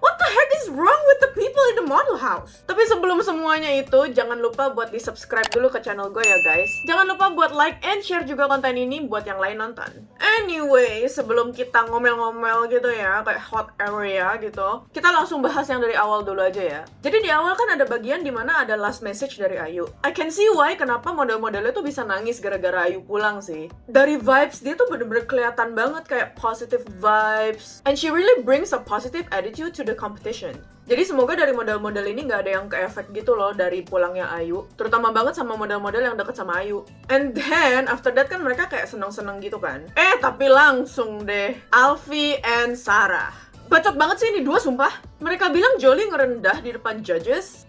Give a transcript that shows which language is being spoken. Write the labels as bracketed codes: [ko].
[en] What the heck is wrong with the people in the model house? [id] Tapi sebelum semuanya itu, jangan lupa buat di-subscribe dulu ke channel gue ya guys. Jangan lupa buat [en] like and share [id] juga konten ini buat yang lain nonton. Anyway, sebelum kita ngomel-ngomel gitu ya, kayak hot area gitu, kita langsung bahas yang dari awal dulu aja ya. Jadi di awal kan ada bagian dimana ada last message dari Ayu. [en] I can see why [id] kenapa model-modelnya tuh bisa nangis gara-gara Ayu pulang sih. Dari vibes dia tuh bener-bener kelihatan banget kayak positive vibes. [en] And she really brings a positive attitude to the competition. [id] Jadi semoga dari model-model ini nggak ada yang ke-efek gitu loh dari pulangnya Ayu. Terutama banget sama model-model yang deket sama Ayu. [en] And then, after that [id] kan mereka kayak seneng-seneng gitu kan. Tapi langsung deh, Alfie and Sarah. Bacot banget sih ini dua sumpah. Mereka bilang Jolie ngerendah di depan judges.